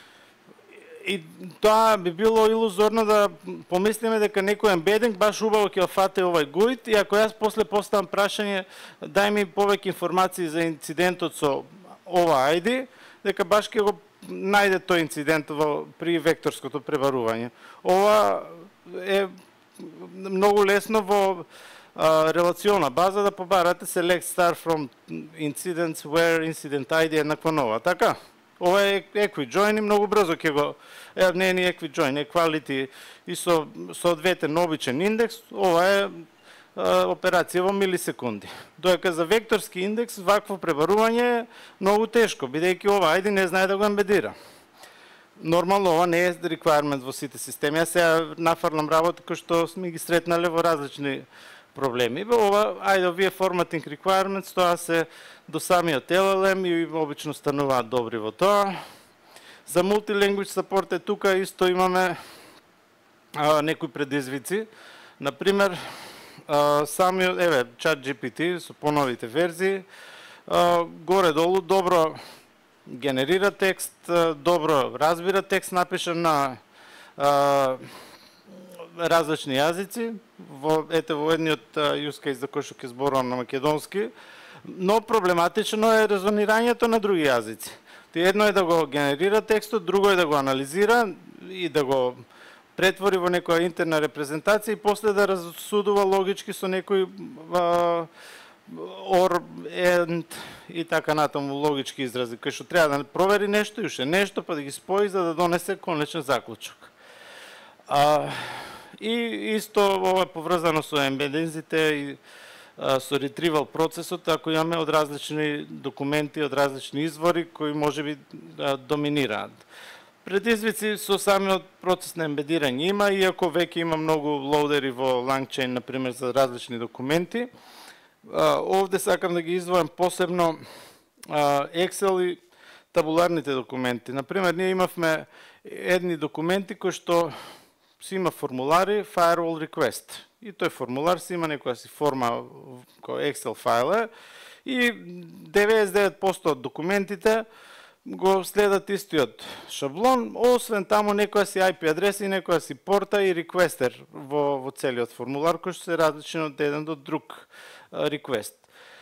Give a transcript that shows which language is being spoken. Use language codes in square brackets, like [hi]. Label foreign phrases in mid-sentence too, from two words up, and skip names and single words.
[mk] И тоа би било илузорно да помислиме дека некој ембединг баш убаво ќе фате овај GUID и ако јас после поставам прашање дај ми повеќе информации за инцидентот со ова ID, дека баш ќе го најде тој инцидент при векторското пребарување. Ова е многу лесно во релационна база да побарате [en] select star from incidents where incident ID [mk] еднакво нова. Така? Ова е EquiJoin и многу брзо ќе го... Не е ни EquiJoin, equality и со соодветен обичен индекс, ова е операција во милисекунди. Додека за векторски индекс вакво пребарување е многу тешко, бидејќи ова ID не знае да го ембедира. Нормално ова не е requirement во сите системи. Јас сега нафрлам работи кои што сме ги сретнале во различни проблеми. Ова ID-овие [en] formatting requirements, [mk] тоа се до самиот LLM и обично стануваат добри во тоа. За [en] multi-language support [mk] тука исто имаме некои предизвици. Например, самиот, ChatGPT со поновите верзии, горе-долу добро генерира текст, добро разбира текст, напишан на различни јазици, во едниот [en] use case [mk] за кој што ќе зборувам на македонски, но проблематично е резонирањето на други јазици. Едно е да го генерира текстот, друго е да го анализира и да го претвори во некоја интерна репрезентација и после да разсудува логички со некој [en] or, and [mk] и така натаму логички изрази, кај што треба да провери нешто и уште нешто, па да ги спои за да донесе конечен заклучок. И исто ова е поврзано со ембединзите и со retrieval процесот, ако имаме од различни документи, од различни извори кои можеби доминираат. Предизвици со самиот процес на ембедирање има, иако веќе има многу лоудери во LangChain, например, за различни документи. Овде сакам да ги издвојам посебно Excel и табуларните документи. Например, ние имавме едни документи кои што си има формулари [en] firewall request. [mk] И тој формулар си има некоја си форма кој Excel файл е и 99% од документите го следат истиот шаблон, освен таму некоја си IP адреса и некоја си порта и реквестер во целиот формулар кој што се различен од еден до друг реквест.